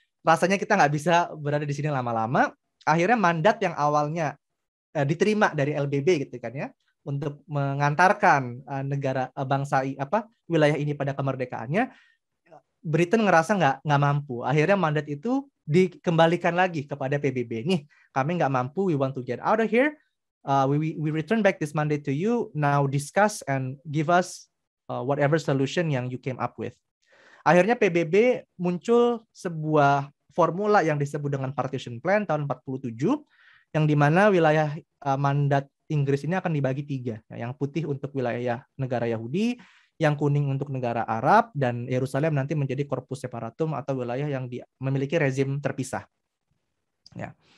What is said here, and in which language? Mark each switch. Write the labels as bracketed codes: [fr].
[id] Rasanya kita nggak bisa berada di sini lama-lama. Akhirnya mandat yang awalnya diterima dari LBB gitu kan ya, untuk mengantarkan negara wilayah ini pada kemerdekaannya, Britain ngerasa nggak mampu. Akhirnya mandat itu dikembalikan lagi kepada PBB. Nih, kami nggak mampu, [en] we want to get out of here. We return back this mandate to you. Now discuss and give us whatever solution [id] yang [en] you came up with. [id] Akhirnya PBB muncul sebuah formula yang disebut dengan Partition Plan tahun 47, yang dimana wilayah mandat Inggris ini akan dibagi 3. Yang putih untuk wilayah negara Yahudi, yang kuning untuk negara Arab, dan Yerusalem nanti menjadi corpus separatum atau wilayah yang memiliki rezim terpisah. Ya.